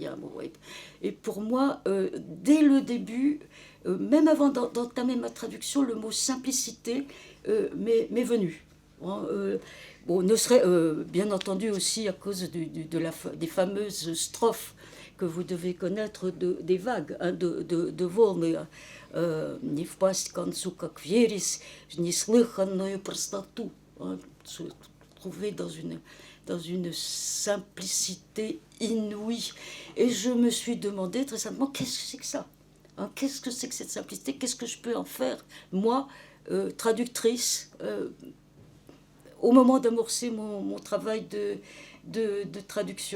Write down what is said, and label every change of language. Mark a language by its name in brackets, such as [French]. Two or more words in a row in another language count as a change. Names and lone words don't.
[French] Hein, bon, et pour moi, dès le début, même avant d'entamer ma traduction, le mot simplicité m'est venu. Hein, bon, ne serait bien entendu aussi à cause des fameuses strophes que vous devez connaître des vagues, hein, de Volны. [Russian] Не впасть к концу, как вереск, неслыханную простоту. [French] Se trouver dans une simplicité inouïe. Et je me suis demandé très simplement, qu'est-ce que c'est que ça, hein, qu'est-ce que c'est que cette simplicité, qu'est-ce que je peux en faire, moi, traductrice, au moment d'amorcer mon travail de traduction.